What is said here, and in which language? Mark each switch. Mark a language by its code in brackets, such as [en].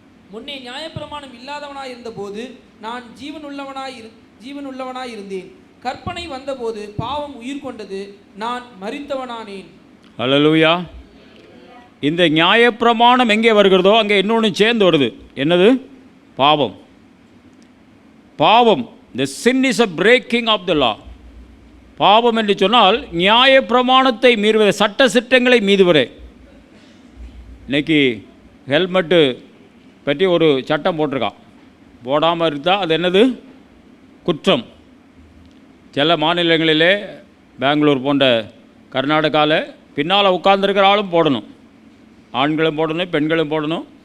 [ta] முன்னே நியாயப்பிரமாணம் இல்லாதவனாயிருந்த போது நான் ஜீவனுள்ளவனாய் இருந்தேன். கற்பனை வந்தபோது பாவம் உயிர் கொண்டது, நான் மரித்தவனானேன். ஹல்லேலூயா. இந்த நியாயப்பிரமாணம் எங்கே வருகிறதோ அங்கே இன்னொன்று சேர்ந்து வருது. என்னது? பாவம். [en] பாவம், the sin is a breaking of the law. [ta] பாவம் என்று சொன்னால் நியாயப்பிரமாணத்தை மீறுவதே, சட்ட சிட்டங்களை மீறுவதே. இன்றைக்கி ஹெல்மெட்டு பற்றி ஒரு சட்டம் போட்டிருக்கான். போடாமல் இருந்தால் அது என்னது? குற்றம். சில மாநிலங்களிலே, பெங்களூர் போன்ற கர்நாடகாவில் பின்னால் உட்கார்ந்துருக்கிற ஆளும் போடணும், ஆண்களும் போடணும், பெண்களும் போடணும்.